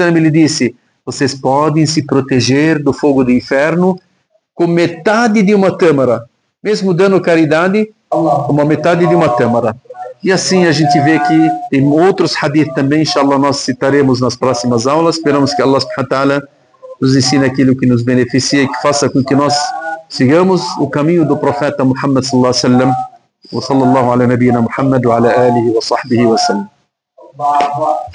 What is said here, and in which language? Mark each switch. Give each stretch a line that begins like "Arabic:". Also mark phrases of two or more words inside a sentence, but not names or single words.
Portuguese: ele disse, vocês podem se proteger do fogo do inferno com metade de uma tâmara, mesmo dando caridade, uma metade de uma tâmara. E assim a gente vê que tem outros hadith também, inshallah nós citaremos nas próximas aulas. Esperamos que Allah
Arabic: سبحانه وتعالى
Portuguese: nos ensine aquilo que nos beneficia e que faça com que nós sigamos o caminho do profeta Muhammad
Arabic: صلى الله عليه وسلم. وصلى الله على نبينا محمد وعلى آله وصحبه وسلم.